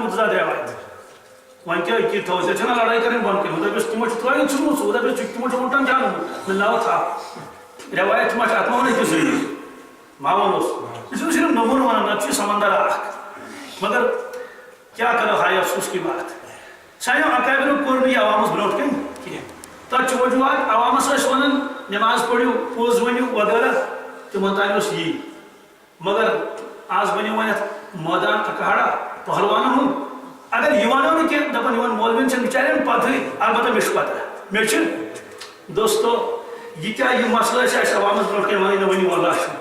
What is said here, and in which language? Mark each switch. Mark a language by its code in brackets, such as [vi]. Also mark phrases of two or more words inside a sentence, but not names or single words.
[ks] مُتضاد رٮ۪وایت وۄنۍ کیٛاہ تھوٚو تیٚلہِ چھَنہ لڑٲے کَرٕنۍ بۄن کَنۍ دَپٮ۪س تِمو چھُ ترٛٲیِتھ ژھٕنمُت ژٕ دَپٮ۪س تِمو چھُ اوٗنٹن کھیٛانومُت مِلاوَتھ تھاو رٮ۪وایت ما چھِ اَتھ ما وَنو کہِ صحیح ما وَنوس یہِ چھُ صرف نموٗنہٕ وَنان نَتہٕ چھُ سمندر اکھ مگر کیٛاہ کرو [ur] ہاے افسوس کی [ks] بات سانیو اکابرو کوٚر نہٕ یہِ عوامس برونٛٹھ کَنۍ کینٛہہ تتھ چھُ وجوٗہات عوامس ٲسۍ ونان نٮ۪ماز پٔرِو پوٚز ؤنِو وغیرہ تِمن تانۍ اوس یی مگر آز بنیو وۄنۍ اتھ مٲدان اکاڑا پہلوانن ہُنٛد اگر یہِ ونو نہٕ کینٛہہ دپان یِمن مولوین چھنہٕ بِچارٮ۪ن پتہٕے البتہ مےٚ چھُ پتہ مےٚ چھِ دوستو یہِ کیٛاہ یہِ مسلہٕ ٲسۍ اَسہِ عوامس برونٛٹھ کَنۍ ونٕنۍ نہ ؤنِو واللہ